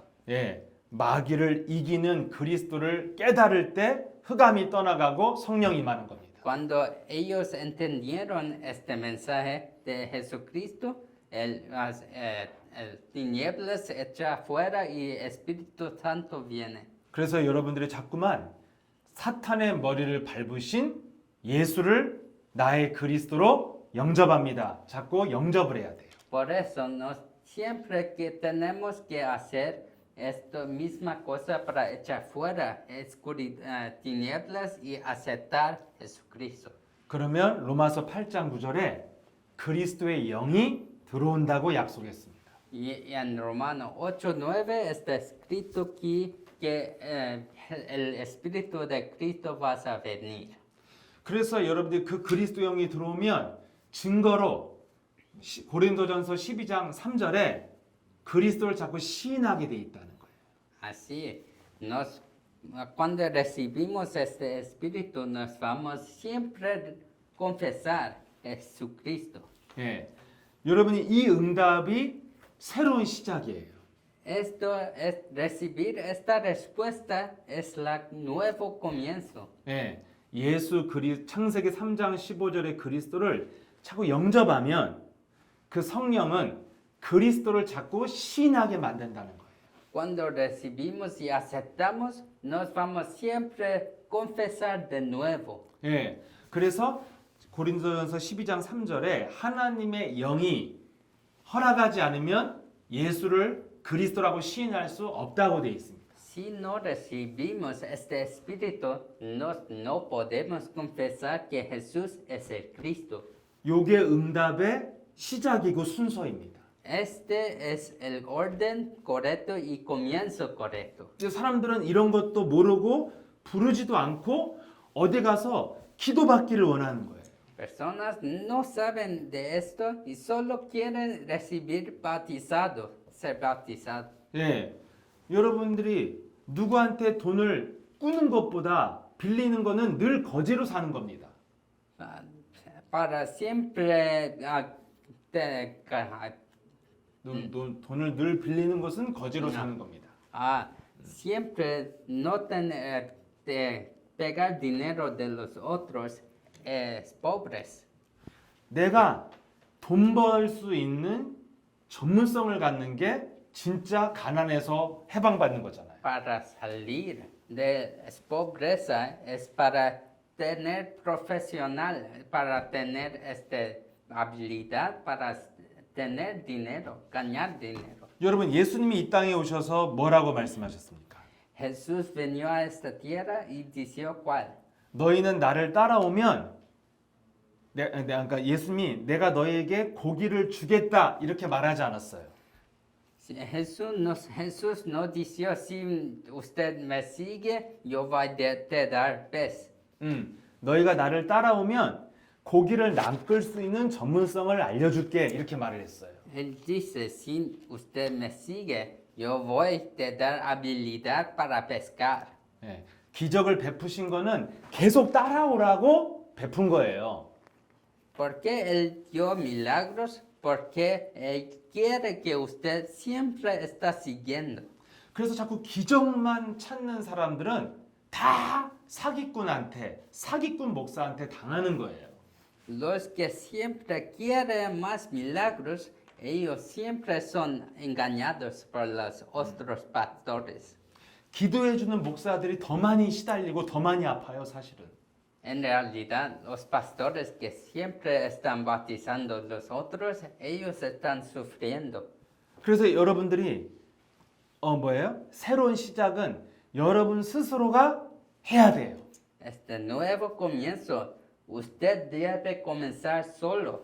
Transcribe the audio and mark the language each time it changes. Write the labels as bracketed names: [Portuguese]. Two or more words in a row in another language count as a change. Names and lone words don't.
[Korean] 예, 마귀를 이기는 그리스도를 깨달을 때 흑암이 떠나가고 성령이 임하는 겁니다. [Spanish] Cuando ellos entendieron este mensaje de Jesucristo, el tinieblas se echa afuera y Espíritu Santo viene. [Korean] 그래서 여러분들이 자꾸만 사탄의 머리를 밟으신 예수를 나의 그리스도로 영접합니다. 자꾸 영접을 해야 돼요. [Spanish] Por eso, siempre que tenemos que hacer esta misma cosa para echar fuera tinieblas y aceptar Jesucristo. [Korean] 그러면 로마서 8장 9절에 그리스도의 영이 들어온다고 약속했습니다. [Spanish] Y en Romanos 8:9 está escrito aquí que el Espíritu de Cristo va a venir. [Korean] 그래서 여러분들이 그 그리스도 영이 들어오면 증거로 고린도전서 12장 3절에 그리스도를 자꾸 시인하게 돼 있다는 거예요. [Spanish] Así, cuando recibimos este Espíritu, nos vamos siempre a confesar Jesucristo. [Korean] 예. 여러분이 이 응답이 새로운 시작이에요. [Spanish] Recibir esta respuesta es el nuevo comienzo. [Korean] 예. 창세기 3장 15절의 그리스도를 자꾸 영접하면 그 성령은 그리스도를 자꾸 시인하게 만든다는 거예요. [Spanish] Cuando recibimos y aceptamos, nos vamos siempre a confesar de nuevo. [Korean] 예. 그래서 고린도전서 12장 3절에 하나님의 영이 허락하지 않으면 예수를 그리스도라고 시인할 수 없다고 되어 있습니다. [Spanish] Si no recibimos este Espíritu, no podemos confesar que Jesús es el Cristo. [Korean] 요게 응답의 시작이고 순서입니다. [Spanish] Este es el orden correcto y comienzo correcto. [Korean] 이제 사람들은 이런 것도 모르고 부르지도 않고 어디 가서 기도받기를 원하는 거예요. [Spanish] Personas no saben de esto y solo quieren recibir bautizado, ser bautizado. [Korean] 예, 여러분들이 누구한테 돈을 꾸는 것보다 빌리는 거는 늘 거지로 사는 겁니다. [Spanish] Para siempre [Korean] 돈을 늘 빌리는 것은 거지로 사는 겁니다. [Spanish] siempre no tener pegar dinero de los otros es pobres. [Korean] 내가 돈 벌 수 있는 전문성을 갖는 게 진짜 가난에서 해방받는 거잖아요. [Spanish] Para salir de pobreza es para tener profesional, para tener habilidad, para tener dinero, ganar dinero. [Korean] 여러분 예수님이 이 땅에 오셔서 뭐라고 말씀하셨습니까? [Spanish] Jesús vino a esta tierra y dijo cuál. [Korean] 너희는 나를 따라오면 그러니까 예수님이 내가 너희에게 고기를 주겠다 이렇게 말하지 않았어요. [Spanish] Jesús no dijo si usted me sigue, yo voy a te dar pez. [Korean] 너희가 나를 따라오면 고기를 낚을 수 있는 전문성을 알려줄게 이렇게 말을 했어요. [Spanish] Él dice si usted me sigue, yo voy a te dar habilidad para pescar. [Korean] 예, 기적을 베푸신 거는 계속 따라오라고 베푼 거예요. [Spanish] ¿Por qué él dio milagros? Porque él quiere que usted siempre está siguiendo. [Korean] 그래서 자꾸 기적만 찾는 사람들은 다 사기꾼 목사한테 당하는 거예요. [Spanish] Los que siempre quieren más milagros, ellos siempre son engañados por los otros pastores. [Korean] 기도해주는 목사들이 더 많이 시달리고 더 많이 아파요, 사실은. [Spanish] En realidad, los pastores que siempre están bautizando a los otros, ellos están sufriendo. [Korean] 그래서 여러분들이 새로운 시작은 여러분 스스로가 해야 돼요. [Spanish] Este nuevo comienzo, usted debe comenzar solo.